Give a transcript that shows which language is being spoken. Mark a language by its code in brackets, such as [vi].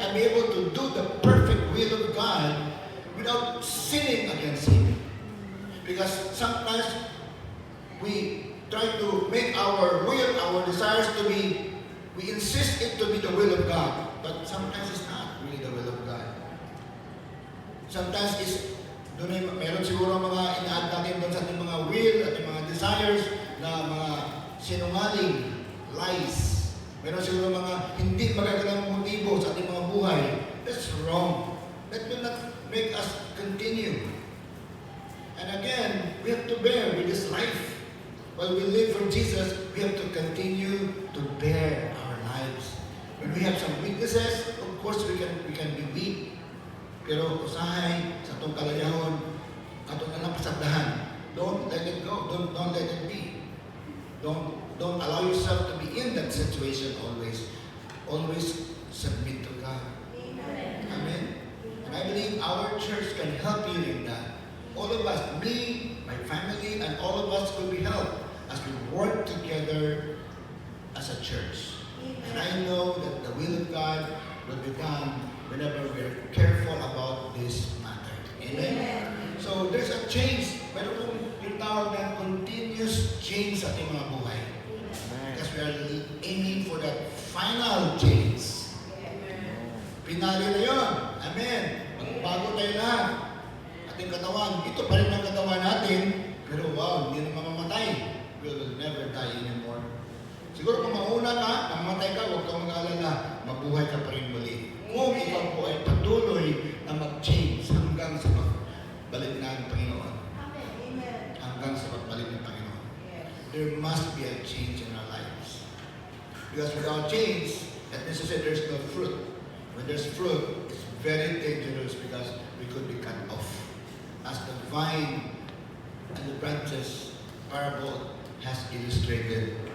[en] And be able to do the perfect will of God without sinning against Him. Because sometimes we try to make our will, our desires to be, we insist it to be the will of God. But sometimes it's not really the will of God. Sometimes it's, [tl] meron siguro mga ina-add natin doon sa ating mga will, ating mga desires, na mga sinungaling, lies. Meron siguro mga hindi magagandang motibo sa ating mga buhay. [en] That's wrong. That will not make us continue. And again, we have to bear with this life. While we live for Jesus, we have to continue to bear our lives. When we have some weaknesses, of course we can be weak. [ceb] Pero usahay sa itong kalayahon, atong nalang pasagdahan. [en] Don't let it go. Don't let it be. Don't allow yourself to be in that situation always. Always submit to God. Amen. Amen. And I believe our church can help you in that. All of us, me, my family, and all of us could be helped as we work together as a church. And I know that the will of God will be done whenever we're careful about this matter. Amen? So there's a change. [tl] Meron kong yung tawag na continuous change sa ating mga buhay. [en] Because we are aiming for that final change. [tl] Pinali na yun. Amen. Magbago tayo lahat. Ating katawan. Ito pa rin ang katawan natin. Pero wow, hindi na mamamatay. [en] We will never die anymore. [tl] Siguro kung mauna ka, mamatay ka, huwag kang mag-alala. Mabuhay ka pa rin muli. Kung ikaw po ay patuloy na mag-change hanggang sa pagbalik ng Panginoon. Amen. Hanggang sa pagbalik ng Panginoon. [en] There must be a change in our lives. Because without change, that means to say there's no fruit. When there's fruit, it's very dangerous because we could be cut off. As the vine and the branches parable has illustrated.